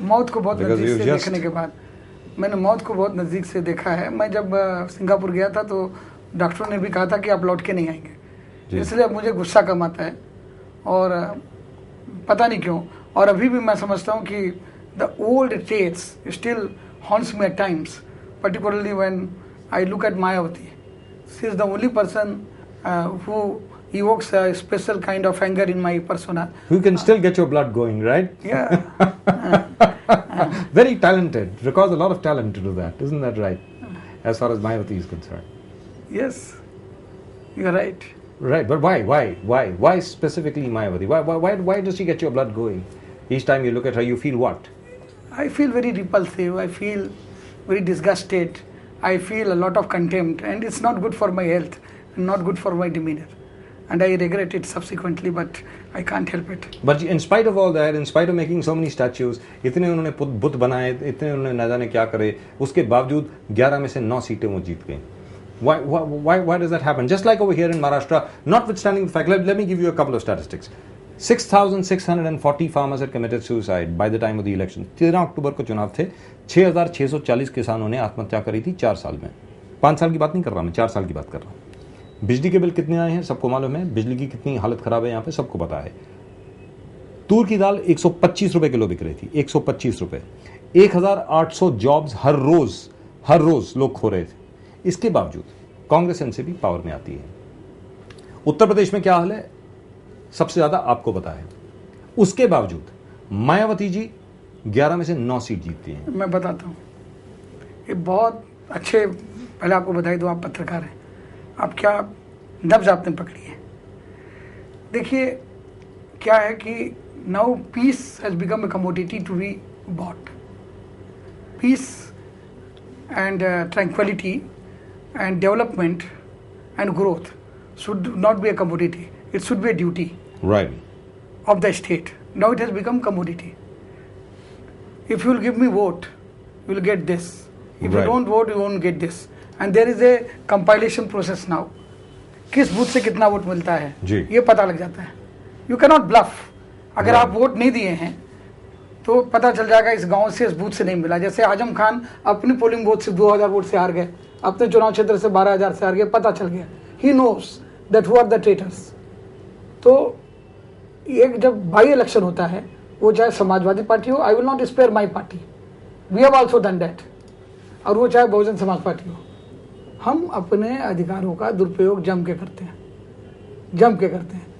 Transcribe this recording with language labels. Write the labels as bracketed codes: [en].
[hi] मौत को बहुत नजदीक से देखने के बाद, मैंने मौत को बहुत नजदीक से देखा है। मैं जब सिंगापुर गया था तो डॉक्टरों ने भी कहा था कि आप लौट के नहीं आएंगे, इसलिए मुझे गुस्सा कम आता है और पता नहीं क्यों। और अभी भी मैं समझता हूँ कि [en] the old traits still haunts me at times, particularly when I look at Mayawati. She is the only person who evokes a special kind of anger in my persona. Who can still get your blood going, right? Yeah. Very talented. Requires a lot of talent to do that. Isn't that right? As far as Mayawati is concerned. Yes, you are right. Right, but why? Why specifically Mayawati? Why does she get your blood going? Each time you look at her, you feel what? I feel very repulsive. I feel very disgusted. I feel a lot of contempt, and it's not good for my health, and not good for my demeanor. And I regret it subsequently, but I can't help it. But in spite of all that, in spite of making so many statues, [hi] इतने उन्होंने बुत बनाए, इतने उन्होंने न जाने क्या करे, उसके बावजूद 11 में से 9 सीटें वो जीत गई. [en] Why does that happen? Just like over here in Maharashtra, notwithstanding the fact, let me give you a couple of statistics. 6,640 farmers had committed suicide by the time of the election. [hi] 13 अक्टूबर को चुनाव थे, 6,640 किसानों ने आत्महत्या करी थी 4 साल में. 5 साल की बात नहीं कर रहा मैं, 4 साल की बात कर रहा हूं. बिजली के बिल कितने आए हैं सबको मालूम है, बिजली की कितनी हालत खराब है यहाँ पे सबको पता है. तूर की दाल 125 रुपए किलो बिक रही थी, 125 रुपए. 1,800 जॉब्स हर रोज लोग खो रहे थे. इसके बावजूद कांग्रेस एनसीपी पावर में आती है. उत्तर प्रदेश में क्या हाल है सबसे ज्यादा आपको पता है. उसके बावजूद मायावती जी 11 में से 9 सीट जीतती हैं. मैं बताता हूँ, ये बहुत अच्छे, पहले आपको बधाई दो, आप पत्रकार हैं, आप क्या नब्ज आपने पकड़ी है. देखिए क्या है कि [en] Now peace has become a commodity to be bought. Peace and tranquillity and development and growth should not be a commodity. It should be a duty, right, of the state. Now it has become commodity. If you will give me vote, you will get this. If you don't vote, you won't get this. And there is a compilation process now. [hi] किस booth से कितना vote मिलता है ये पता लग जाता है. [en] You cannot bluff. [hi] अगर आप वोट नहीं दिए हैं तो पता चल जाएगा इस गांव से, इस बूथ से नहीं मिला. जैसे आजम खान अपनी पोलिंग बूथ से 2,000 वोट से हार गए, अपने चुनाव क्षेत्र से 12,000 से हार गए, पता चल गया. [en] He knows that who are the traitors. [hi] तो एक जब बाई इलेक्शन होता है, वो चाहे समाजवादी पार्टी हो, [en] I will not spare my party, we have also done that, [hi] और वो चाहे बहुजन समाज पार्टी हो, हम अपने अधिकारों का दुरुपयोग जम के करते हैं.